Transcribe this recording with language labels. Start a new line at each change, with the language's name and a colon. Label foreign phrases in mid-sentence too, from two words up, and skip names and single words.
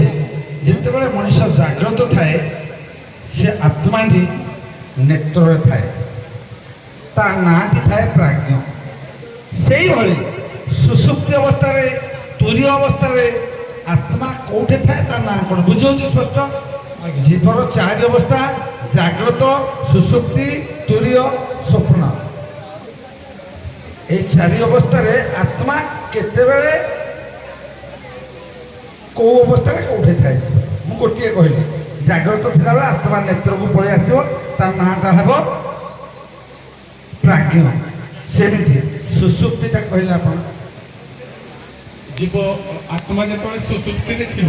Odia: ଯେତେବେଳେ ମଣିଷ ଜାଗ୍ରତ ଥାଏ, ସେ ଆତ୍ମାଟି ନେତ୍ରରେ ଥାଏ, ତା ନାଁଟି ଥାଏ ପ୍ରାଜ୍ଞ। ସେଇଭଳି ସୁଷୁପ୍ତି ଅବସ୍ଥାରେ, ତୁରୀୟ ଅବସ୍ଥାରେ ଆତ୍ମା କୋଉଠି ଥାଏ, ତା ନାଁ କ'ଣ? ବୁଝିହେଉଛି ସ୍ପଷ୍ଟ? ଜୀବର ଚାରି ଅବସ୍ଥା: ଜାଗ୍ରତ, ସୁଷୁପ୍ତି, ତୁରୀୟ, ସ୍ୱପ୍ନ। ଏଇ ଚାରି ଅବସ୍ଥାରେ ଆତ୍ମା କେତେବେଳେ କୋଉ ଅବସ୍ଥାରେ କୋଉଠି ଥାଏ? ମୁଁ ଗୋଟିଏ କହିଲି, ଜାଗ୍ରତ ଥିଲାବେଳେ ଆତ୍ମା ନେତ୍ରକୁ ପଳେଇ ଆସିବ, ତା ନାଁଟା ହେବ ପ୍ରାଜ୍ଞ। ସେମିତି ସୁଷୁପ୍ତିଟା କହିଲେ ଆପଣ, ଜୀବ ଆତ୍ମା ଯେତେବେଳେ ସୁଷୁପ୍ତିରେ ଥିବ,